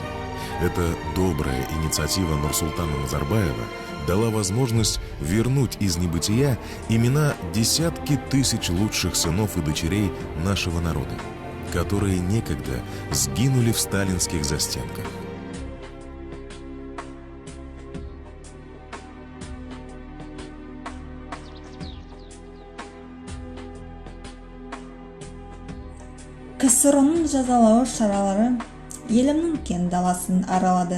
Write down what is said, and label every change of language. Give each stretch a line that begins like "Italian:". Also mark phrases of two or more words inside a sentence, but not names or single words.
Russian: Эта добрая инициатива Нурсултана Назарбаева дала возможность вернуть из небытия имена десятки тысяч лучших сынов и дочерей нашего народа, которые некогда сгинули в сталинских застенках.
Kazakh: КСР-ның жазалау шаралары елімнің кең даласын аралады.